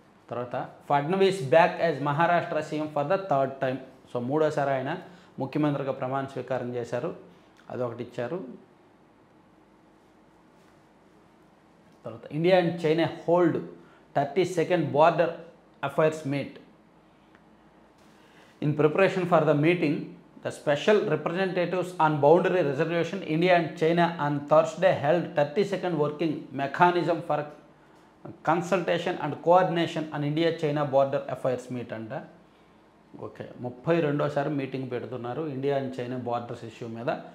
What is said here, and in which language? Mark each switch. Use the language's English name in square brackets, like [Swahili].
[English] తర్వాత Fadnavis back as Maharashtra CM for the third time. [Telugu] So మూడోసారి ఆయన ముఖ్యమంత్రిగా ప్రమాణ స్వీకారం చేశారు, అదొకటి ఇచ్చారు. [English] తర్వాత India and China hold 32nd border affairs meet. In preparation for the meeting, the special representatives on boundary reservation India and China on Thursday held 32nd working mechanism for consultation and coordination on India-China border affairs meet అంట. [Telugu] Okay, 32వ meeting పెడుతున్నారు India and China borders issue మీద.